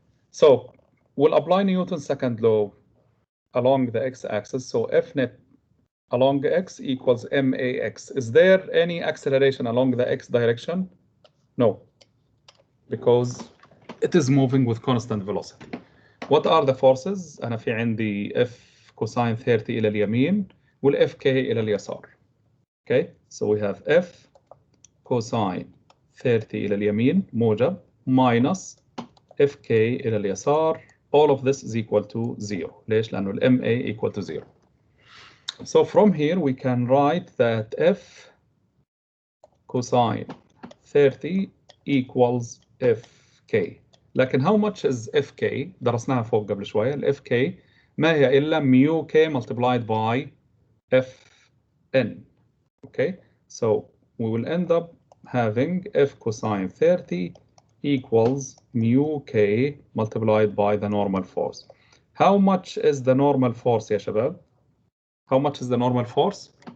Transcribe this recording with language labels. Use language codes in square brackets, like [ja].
[en] So we'll apply Newton's second law along the x-axis. So F net along x equals max. Is there any acceleration along the x direction? No, because it is moving with constant velocity. What are the forces? [ar] أنا في عندي F cosine 30 إلى اليمين وال Fk إلى اليسار. [en] Okay, so we have F cosine 30 [ar] إلى اليمين موجب [en] minus Fk [ar] إلى اليسار. [en] All of this is equal to 0. [ar] ليش؟ لأنه ال [en] Ma equal to 0. So from here we can write that F cosine 30 equals Fk. [ar] لكن [en] how much is Fk؟ [ar] درسناها فوق قبل شوية. [en] ال Fk [ar] ما هي إلا [en] mu k multiplied by Fn. Okay, so we will end up having F cosine 30 equals mu k multiplied by the normal force. How much is the normal force [ar] يا شباب؟ [en] How much is the normal force?